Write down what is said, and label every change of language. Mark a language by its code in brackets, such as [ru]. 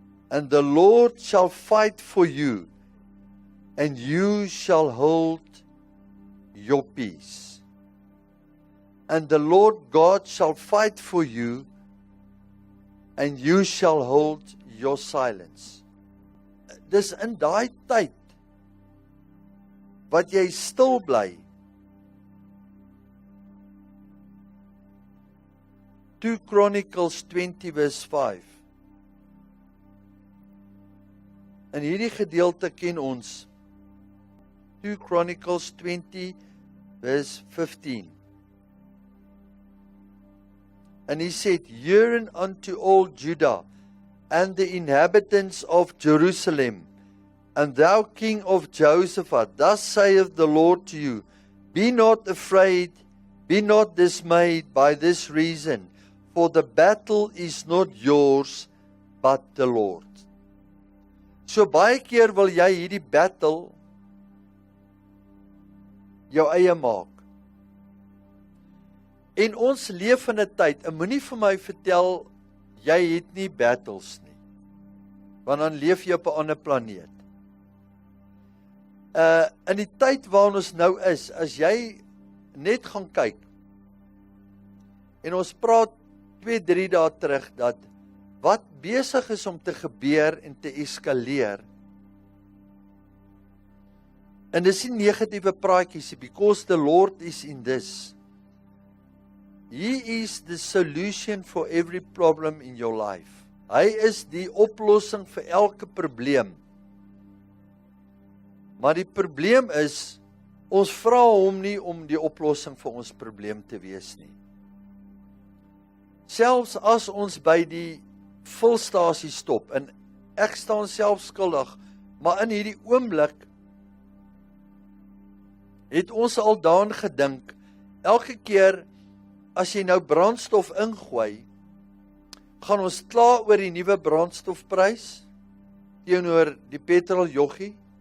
[en] And the Lord shall fight for you, and you shall hold your peace. And the Lord God shall fight for you, and you shall hold your silence. [af] Dis in daai tyd wat jy stil bly. [en] 2 Chronicles 20 verse 5. [af] In hierdie gedeelte ken ons 2 Chronicles 20 verse 15. [en] And he said, hearken unto all Judah and the inhabitants of Jerusalem, and thou king of Jehoshaphat, thus saith the Lord to you, be not afraid, be not dismayed by this reason, for the battle is not yours, but the Lord. [af] So baie keer wil jy hierdie battle jou eie maak. En ons leef in 'n tyd, en moenie vir my vertel, jy het nie battles nie, want dan leef jy op 'n ander planeet. In die tyd waarin ons nou is, as jy net gaan kyk, en ons praat 2-3 dae terug, dat wat besig is om te gebeur en te eskaleer, en dis nie negatiewe praatjies, [en] because the Lord is in this. He is the solution for every problem in your life. [af] Hy is die oplossing vir elke probleem. Maar die probleem is, ons vra hom nie om die oplossing vir ons probleem te wees nie. Selfs as ons by die vulstasie stop, en ek staan self skuldig, maar in hierdie oomblik het ons al daaraan gedink, elke keer as jy nou brandstof ingooi, gaan ons kla oor die nuwe brandstofprys teenoor die petrol joggie?